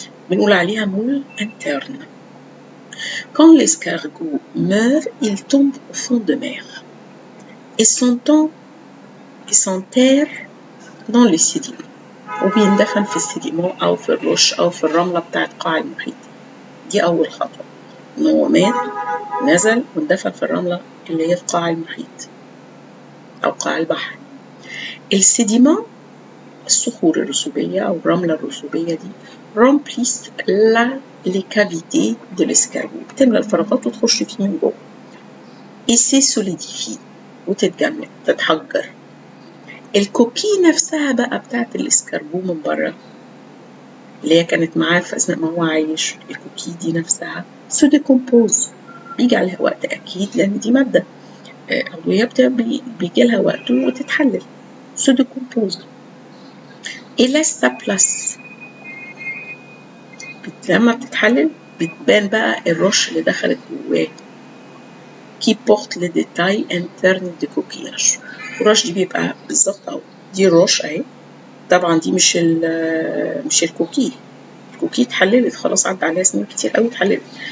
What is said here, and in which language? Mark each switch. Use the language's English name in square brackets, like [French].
[Arabic] بنقول عليها مول interne. [French] Quand l'escargot meurt, il tombe au fond de mer et s'enterre dans les sédiments. [Arabic] وبيندفن في السيديمون أو في الرش أو في الرملة بتاعت قاع المحيط. دي أول خطوة، إنه هو مات، نزل واندفن في الرملة اللي هي في قاع المحيط أو قاع البحر. السيديمون الصخور الرسوبية أو الرملة الرسوبية دي [French] remplissent les cavités de l'escargot، [Arabic] بتملى الفراغات وتخش فيه من جوه. [French] et se solidifie [Arabic] وتتجمد، تتحجر. الكوكي نفسها بقى بتاعت الاسكارجو من بره اللي هي كانت معاه في أثناء ما هو عايش، الكوكي دي نفسها [French] se décompose، [Arabic] بيجي عليها وقت أكيد لأن دي مادة عضوية بيجي لها وقت وتتحلل. [French] se décompose et laisse sa place. [Arabic] لما بتتحلل بتبان بقى الرش اللي دخلت جواه [French] qui porte les détails internes du coquillage. [Arabic] الرش دي بيبقى بالظبط اهو، دي الرش اهي. طبعا دي مش الكوكي، الكوكي اتحللت خلاص، عدى عليها سنين كتير قوي اتحللت.